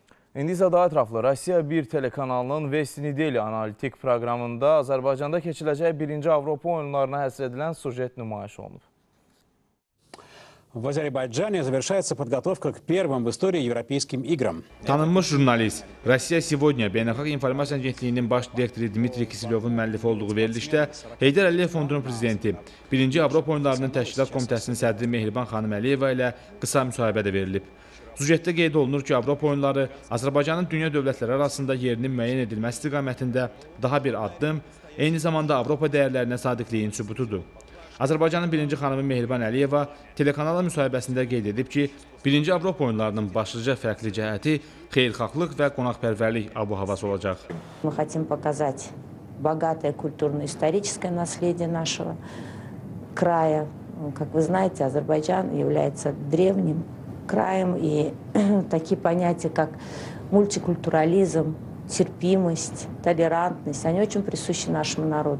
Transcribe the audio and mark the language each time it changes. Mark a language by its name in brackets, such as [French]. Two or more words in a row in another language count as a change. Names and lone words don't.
[Azerbaijani] İndi isə daha ətraflı Rusiya 1 telekanalının Vesti Nedeli analitik proqramında Azərbaycanda keçiləcək 1-ci Avropa oyunlarına həsr edilən sujet nümayiş olunub. [Russian] В Азербайджане завершается подготовка к первым в истории Европейским играм. [Azerbaijani] Tanınmış jurnalist, Russia Сегодня Beynəlxalq İnformasiya Agentliyinin baş direktori Dmitri Kisilyovun müəllifi olduğu verilişdə Heydər Əliyev Fondunun prezidenti, 1-ci Avropa oyunlarının təşkilat komitəsinin sədri Mehriban xanım Əliyeva ilə qısa müsahibədə verilib. Sujetdə qeyd olunur ki, Avropa oyunları Azərbaycanın dünya dövlətləri arasında yerinin müəyyən edilməsi istiqamətində daha bir addım, eyni zamanda Avropa dəyərlərinə sadiqliyin sübutudur. Azərbaycanın 1-ci xanımı Mehriban Əliyeva telekanala müsahibəsində qeyd edib ki, 1-ci Avropa oyunlarının başlıca fərqli cəhəti xeyirxahlıq və qonaqpərvərlik abu-havası olacaq. [Russian] Мы хотим показать богатое культурно-историческое наследие нашего края. Как вы знаете, Азербайджан является древним краем, и такие понятия, как мультикультурализм, терпимость, толерантность, они очень присущи нашему народу.